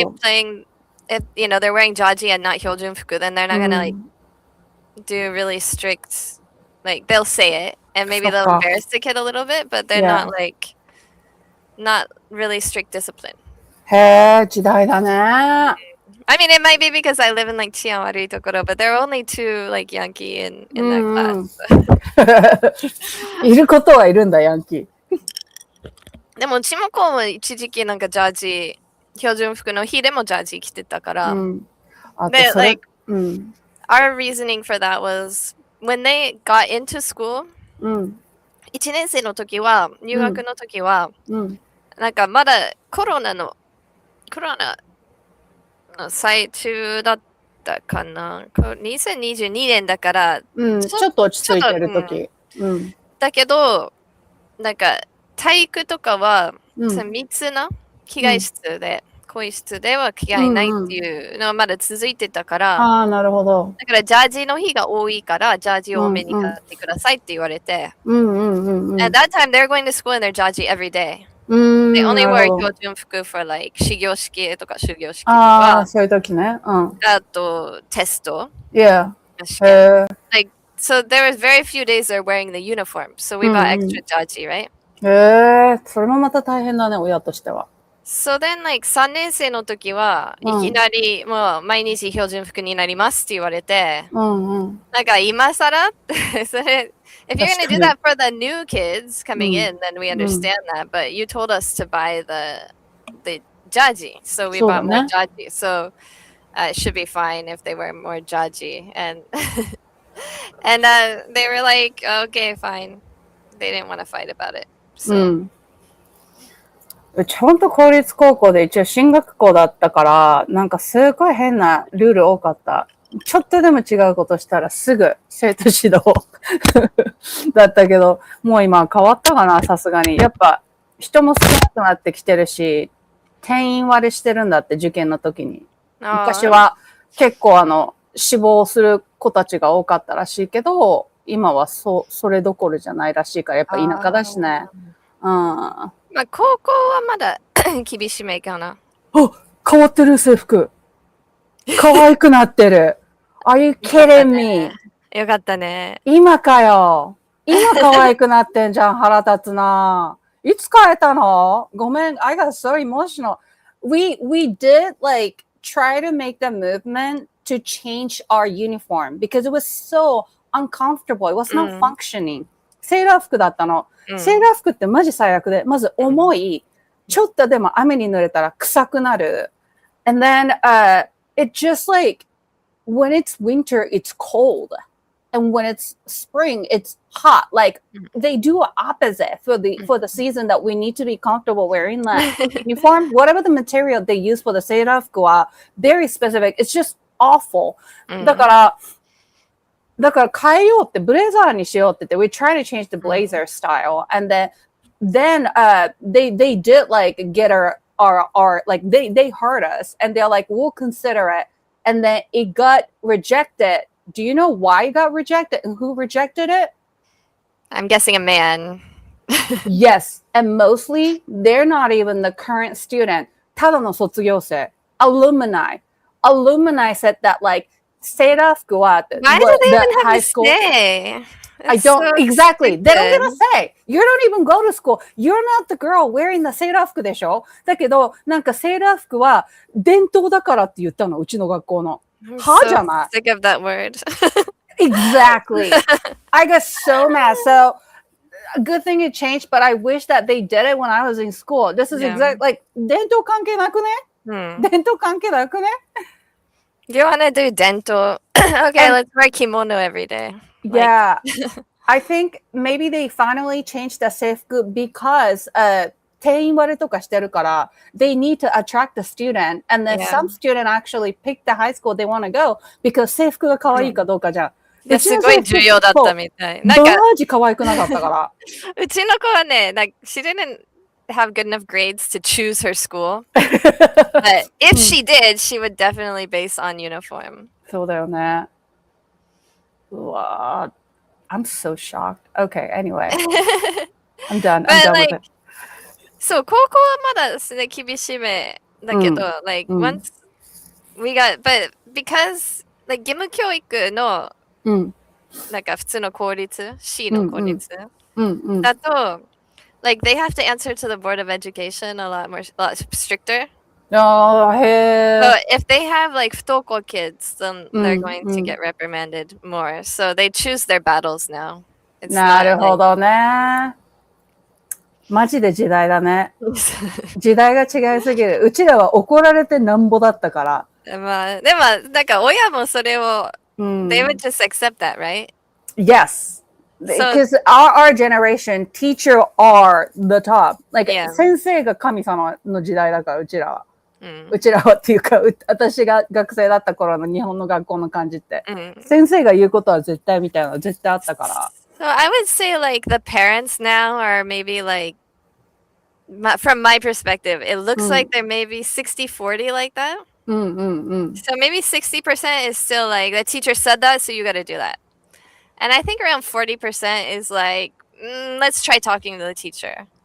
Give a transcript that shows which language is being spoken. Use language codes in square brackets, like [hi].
[en] only playing, if you know they're wearing jaji and not hyojunfuku, then they're not gonna like do really strict, like they'll say it and maybe they'll embarrass the kid a little bit, but they're not like not really strict discipline. [ja] へえ、時代だね。 [en] I mean, it might be because I live in like [ja] 治安悪いところ, [en] but there are only 2 like Yankee in that class. [ja] いることはいるんだ、ヤンキー。でもうちもこうも一時期なんかジャージ、標準服の日でもジャージ着てたから。で、 [en] like, our reasoning for that was when they got into school, [ja] 1年生の時は、入学の時は、なんかまだコロナの最中だったかな。 2022年だから、ちょっと落ち着いてる時。だけど、なんか体育とかは、密な着替え室で、更衣室では着替えないっていうのはまだ続いてたから、ああ、なるほど。だからジャージの日が多いから、ジャージ多めに買ってくださいって言われて。 [en] At that time, they're going to school in their ジャージ every day. They only wear 標準服 for like [ja] 始業式とか終業式とか。そういう時ね。あと、テスト。 [en] Yeah. Like, so there was very few days they're wearing the uniform. So we bought extra ジャージ, right? [ja] それもまた大変だね、親としては。 [en] So then, like, [ja] 3年生の時は、いきなり、もう、毎日標準服になりますって言われて、なんか、今更それ、 [en] if you're going to do that for the new kids coming in, then we understand that. But you told us to buy the jaji, so we bought more jaji. So it should be fine if they wear more jaji. And they were like, okay, fine. They didn't want to fight about it. So. [ja] うちほんと公立高校で一応進学校だったから、なんかすごい変なルール多かった。ちょっとでも違うことしたらすぐ生徒指導だったけど、もう今変わったかな、さすがに。やっぱ人も少なくなってきてるし、定員割れしてるんだって、受験の時に。昔は結構死亡する子たちが多かったらしいけど、今はそれどころじゃないらしいから、やっぱ田舎だしね。まあ、高校はまだ厳しめかな。あ、変わってる制服。可愛くなってる。 [en] Are you kidding me? [ja] よかったね。今かよ。今可愛くなってんじゃん。腹立つな。いつ変えたの？ごめん。 [en] I got so emotional. We did like try to make the movement to change our uniform because it was so uncomfortable. It was not functioning. [ja] セーラー服だったの。セーラー服ってマジ最悪で、まず重い、ちょっとでも雨に濡れたら臭くなる。 [en] And then, it just like, when it's winter, it's cold. And when it's spring, it's hot. Like, they do opposite for the season that we need to be comfortable wearing that uniform. Whatever the material they use for the セーラー服は very specific. It's just awful. [ja] だから変えようって、ブレザーにしようって言って、 [en] we try to change the blazer style. And then they did like get our like they heard us and they're like, we'll consider it. And then it got rejected. Do you know why it got rejected and who rejected it? I'm guessing a man. Yes. And mostly they're not even the current student. [ja] ただの卒業生. [en] Alumni said that like, セーラー服は Why do they even have to say? I don't, exactly. They don't get to say. You don't even go to school. You're not the girl wearing the セーラー服でしょ？ [ja] だけど、なんかセーラー服は伝統だからって言ったの、うちの学校の。はじゃない？ [en] Sick of that word. Exactly. I got so mad. So, good thing it changed, but I wish that they did it when I was in school. This is exactly, like, [ja] 伝統関係なくね？伝統関係なくね？ [en] Do you want to do dental Okay, And- let's wear kimono every day. Like- Yeah. I think maybe they finally changed the 制服 because [ja] 定員割れとかしてるから [en] they need to attract the student and then Yeah. some student actually pick the high school they want to go because [ja] 制服が可愛いかどうかじゃん。すごい重要だったみたい。マジ可愛くなかったから。うちの子はね、 [en] like, she didn't have good enough grades to choose her school. But if she did, she would definitely base on uniform. [ja] そうだよね。 [en] うわI'm so shocked. Okay, anyway. I'm done. I'm done with it. [ja] そう、高校はまだですね、厳しめだけど、 [en] like, once we got, but because, like, [ja] 義務教育の、なんか普通の公立、C の公立だと、 [en] like, they have to answer to the Board of Education a lot stricter. Oh, hey. So if they have like 不登校 kids, then they're going to get reprimanded more. So they choose their battles now. It's [ja] なるほどね。マジで時代だね。時代が違いすぎる。うちらは怒られてなんぼだったから。まあ、でも、なんか親もそれを、 [en] they would just accept that, right? Yes. Because our generation, teacher are the top. [ja] Like, 先生が神様の時代だから、うちらは。うちらはっていうか、私が学生だった頃の日本の学校の感じって、先生が言うことは絶対みたいなの絶対あったから。 [en] So I would say like the parents now are maybe like, from my perspective, it looks like they're maybe 60-40 like that. So maybe 60% is still like, the teacher said that, so you got to do that. And I think around 40% is like, let's try talking to the teacher.